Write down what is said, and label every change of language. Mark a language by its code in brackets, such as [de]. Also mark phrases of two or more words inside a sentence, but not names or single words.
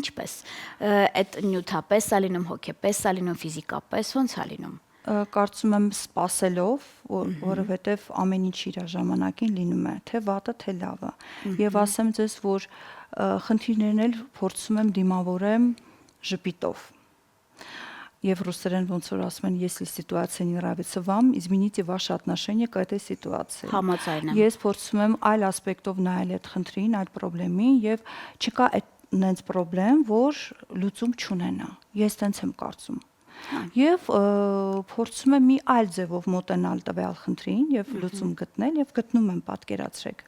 [hy] Ինչպես։ Այդ նյութապես է լինում, հոգեպես է լինում, ֆիզիկապես ո՞նց է լինում։ Կարծում եմ սпасելով, որովհետև ամեն ինչ իր ժամանակին լինում է, թե վատը, թե լավը։ Եվ ասեմ ձեզ, որ խնդիրներն էլ փորձում եմ դիմավորեմ ժպիտով։ Եվ ռուսերեն ոնց որ ասում են, [ru] если ситуация не нравится вам, измените ваше отношение к этой ситуации։ [hy] Համաձայն եմ։ Ես փորձում եմ այլ ասպեկտով նայել այդ խնդրին, այդ խնդրին եւ չկա այդ նենց խնդրեմ, որ լուծում չունենա։ Ես տենց եմ կարծում։ Եվ փորձում եմ մի այլ ձևով մոտենալ տվյալ խնդրին եւ լուծում գտնել եւ գտնում եմ, պատկերացրեք։